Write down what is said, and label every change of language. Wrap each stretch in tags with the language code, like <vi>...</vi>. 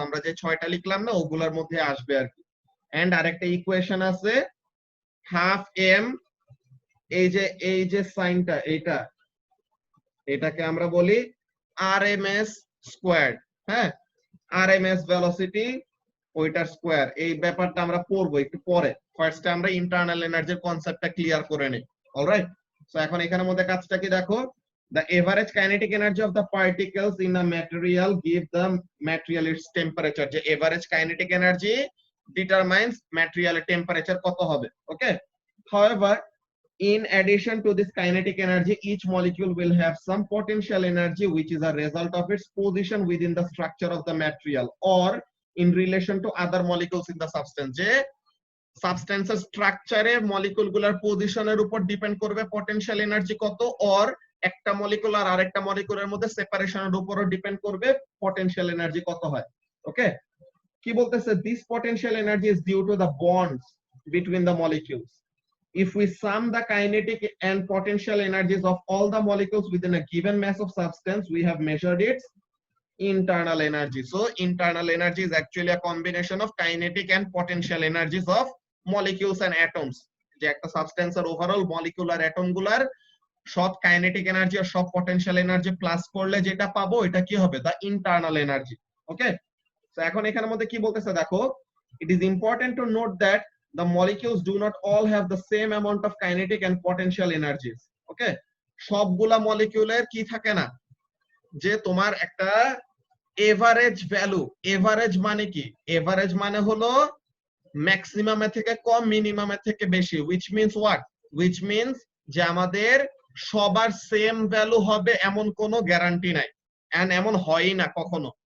<bn>আমরা যে 6টা লিখলাম না, ওগুলোর মধ্যে আসবে আর কি। এন্ড আরেকটা ইকুয়েশন আছে হাফ এম, এই যে সাইনটা, এটাকে আমরা বলি আরএমএস স্কোয়ার্ড। হ্যাঁ, আরএমএস ভেলোসিটি ওইটার স্কোয়ার। এই ব্যাপারটা আমরা পড়বো একটু পরে। ফার্স্টে আমরা ইন্টারনাল এনার্জির কনসেপ্টটা ক্লিয়ার করে নিই।</bn> <en>alright,</en> <bn>সো এখন এখানের মধ্যে কাজটা কি দেখো,</bn> <en>the average kinetic energy of the particles in a material give the material its temperature।</en> <bn>যে</bn> <en>average kinetic energy determines material temperature</en> <bn>কত হবে।</bn> <en>Okay, however in addition to this kinetic energy, each molecule will have some potential energy which is a result of its position within the structure of the material or in relation to other molecules in the substance।</en> <bn>যে সাবস্টেন্সের স্ট্রাকচারে molecule গুলার পজিশনের উপর depend করবে potential energy কত, or একটা molecule আর আরেকটা মলিকিউলের মধ্যে সেপারেশনের উপরও ডিপেন্ড করবে পটেনশিয়াল এনার্জি কত হয়।</bn> <en>okay,</en> <bn>কি বলতেছে,</bn> <en>This potential energy is due to the bonds between the molecules. If we sum the kinetic and potential energies of all the molecules within a given mass of substance, we have measured its internal energy. So internal energy is actually a combination of kinetic and potential energies of molecules and atoms।</en> <bn>যে একটা সাবস্টেন্সের overall molecule আর atom গুলার সব kinetic energy আর সব potential energy plus করলে যেটা পাবো এটা কি হবে,</bn> <en>The internal energy. Okay,</en> <bn>তো এখন এখানের মধ্যে কি বলতেছে দেখো,</bn> <en>it is important to note that the molecules do not all have the same amount of kinetic and potential energies।</en> <bn>ওকে, সবগুলা মলিকিউলের কি থাকে না, যে তোমার একটা এভারেজ ভ্যালু। এভারেজ মানে কি, এভারেজ মানে হলো ম্যাক্সিমামের থেকে কম, মিনিমামের থেকে বেশি।</bn> <en>which means what, which means</en> <bn>যে আমাদের সবার সেম ভ্যালু হবে এমন কোনো গ্যারান্টি নাই, এন্ড এমন হয়ই না কখনো।</bn>